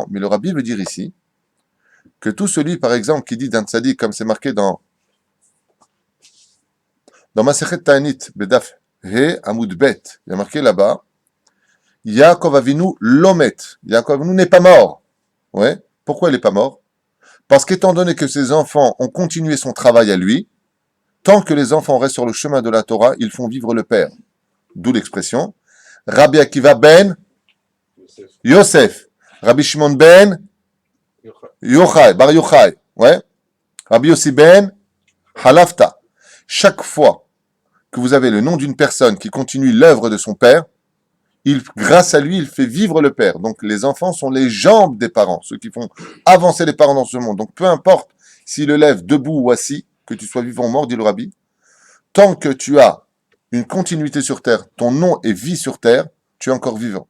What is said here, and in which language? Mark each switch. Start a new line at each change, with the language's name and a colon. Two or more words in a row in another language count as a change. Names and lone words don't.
French: Mais le rabbi veut dire ici, que tout celui, par exemple, qui dit d'un tzaddik, comme c'est marqué dans Masechet Ta'anit,
Hebrew: בדף ה' עמוד ב,
French: il y a marqué là-bas,
Hebrew: יעקב אבינו לא מת.
French: Yaakov Avinu n'est pas mort. Ouais. Pourquoi il n'est pas mort? Parce qu'étant donné que ses enfants ont continué son travail à lui, tant que les enfants restent sur le chemin de la Torah, ils font vivre le Père. D'où l'expression Rabbi Akiva ben Yosef, Rabbi Shimon ben Yochai, Bar Yochai, ouais. Rabbi Yossi ben Halafta. Chaque fois que vous avez le nom d'une personne qui continue l'œuvre de son père, grâce à lui, il fait vivre le père. Donc les enfants sont les jambes des parents, ceux qui font avancer les parents dans ce monde. Donc peu importe s'il le lève debout ou assis, que tu sois vivant ou mort, dit le rabbi, tant que tu as une continuité sur terre, ton nom est vie sur terre, tu es encore vivant.